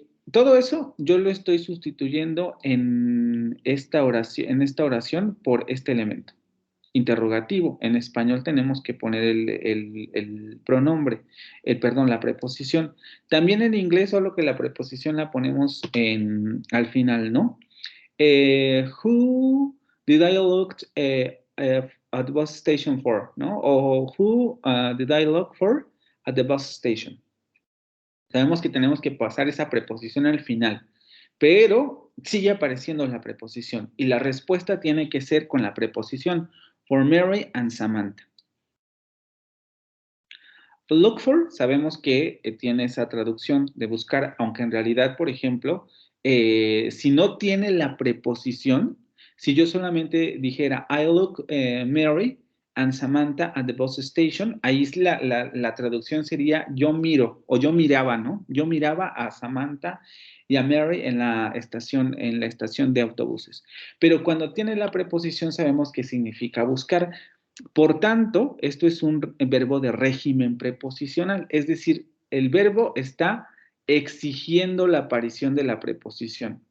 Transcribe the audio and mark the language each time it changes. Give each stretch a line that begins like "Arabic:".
Spanish: Todo eso yo lo estoy sustituyendo en esta oración por este elemento. Interrogativo. En español tenemos que poner el pronombre, perdón, la preposición. También en inglés, solo que la preposición la ponemos al final, ¿no?
English: Who did I look at the bus station for?
Spanish: ¿No?
English: O who did I look for at the bus station?
Spanish: Sabemos que tenemos que pasar esa preposición al final, pero sigue apareciendo la preposición y la respuesta tiene que ser con la preposición
English: for Mary and Samantha.
Spanish: Look for, sabemos que tiene esa traducción de buscar, aunque en realidad, por ejemplo, si no tiene la preposición, si yo solamente dijera
English: I look Mary, and Samantha at the bus station.
Spanish: Ahí es la traducción sería yo miro, o yo miraba, ¿no? Yo miraba a Samantha y a Mary en la estación de autobuses. Pero cuando tiene la preposición sabemos que significa buscar. Por tanto, esto es un verbo de régimen preposicional, es decir, el verbo está exigiendo la aparición de la preposición.